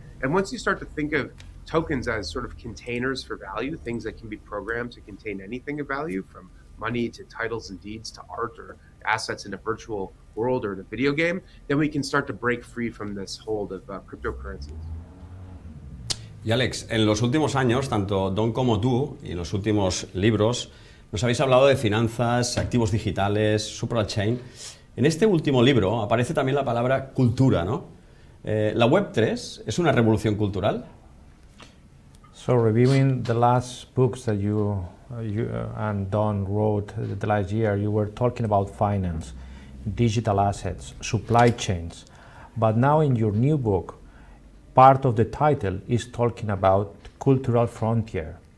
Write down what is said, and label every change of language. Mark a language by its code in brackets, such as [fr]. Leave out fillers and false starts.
[en] And once you start to think of tokens as sort of containers for value, things that can be programmed to contain anything of value, from money to titles and deeds to art or assets in a virtual world or in a video game, then we can start to break free from this hold of cryptocurrencies. [es] Y Alex, en los últimos años, tanto Don como tú, y en los últimos libros, nos habéis hablado de finanzas, activos digitales, supply chain. En este último libro aparece también la palabra cultura, ¿no? ¿La Web3 es una revolución cultural? [en] So reviewing the last books that you and Don wrote the last year, you were talking about finance, digital assets, supply chains. But now in your new book, part of the title is talking about cultural frontier.